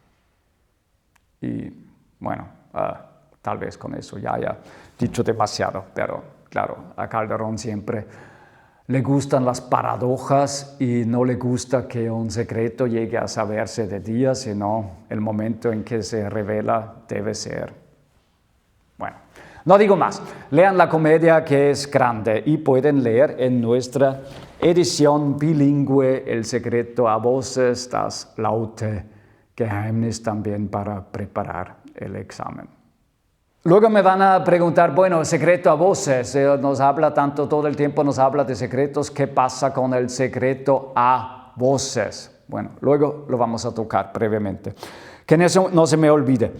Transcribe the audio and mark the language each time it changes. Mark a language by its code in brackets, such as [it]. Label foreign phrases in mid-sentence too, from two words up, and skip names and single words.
[es] Y bueno, tal vez con eso ya haya dicho demasiado, pero claro, a Calderón siempre le gustan las paradojas y no le gusta que un secreto llegue a saberse de día, sino el momento en que se revela debe ser. Bueno, no digo más. Lean la comedia, que es grande, y pueden leer en nuestra edición bilingüe El secreto a voces, [de] das laute Geheimnis, [es] también para preparar el examen. Luego me van a preguntar, bueno, el secreto a voces, nos habla tanto, todo el tiempo nos habla de secretos, ¿qué pasa con el secreto a voces? Bueno, luego lo vamos a tocar brevemente. Que no se me olvide.